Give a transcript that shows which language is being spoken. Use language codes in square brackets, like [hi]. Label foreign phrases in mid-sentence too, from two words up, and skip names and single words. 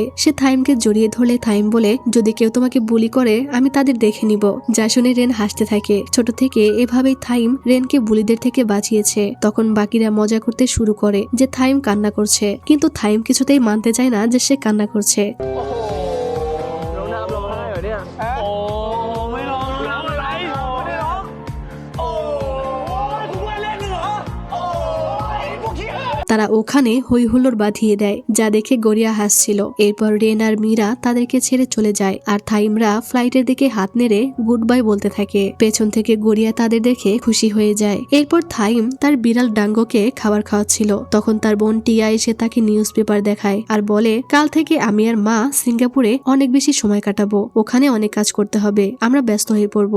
[bn] সে থাইমকে জড়িয়ে ধরলে থাইম বলে, যদি কেউ তোমাকে বুলি করে আমি তাদের দেখে নিব। যা শুনে রেন হাসতে থাকে। ছোট থেকে এভাবেই থাইম রেনকে বুলিদের থেকে বাঁচিয়েছে। তখন বাকিরা মজা করতে শুরু করে যে থাইম কান্না করছে, কিন্তু থাইম কিছুতেই মানতে চায় না যে সে কান্না করছে। [th] น้องน้ำร้องไห้เหรอเนี่ย โอ้ไม่ร้องน้ำอะไรไม่ได้ร้องโอ้ทุกวันเล่นเหรอโอ้พวกขี้ [bn] তারা ওখানে হই হুল্লোড় বাঁধিয়ে দেয়, যা দেখে গড়িয়া হাসছিল। এরপর রেন আর মীরা তাদেরকে ছেড়ে চলে যায়, আর থাইমরা ফ্লাইটের দিকে হাত নেড়ে [en] good bye [bn] বলতে থাকে। পেছন থেকে গড়িয়া তাদের দেখে খুশি হয়ে যায়। এরপর থাইম তার বিড়াল ডাঙ্গোকে খাবার খাওয়াচ্ছিল। তখন তার বোন টিয়া এসে তাকে [en] news paper [bn] দেখায় আর বলে, কাল থেকে আমি আর মা সিঙ্গাপুরে অনেক বেশি সময় কাটাবো, ওখানে অনেক কাজ করতে হবে, আমরা ব্যস্ত হয়ে পড়বো।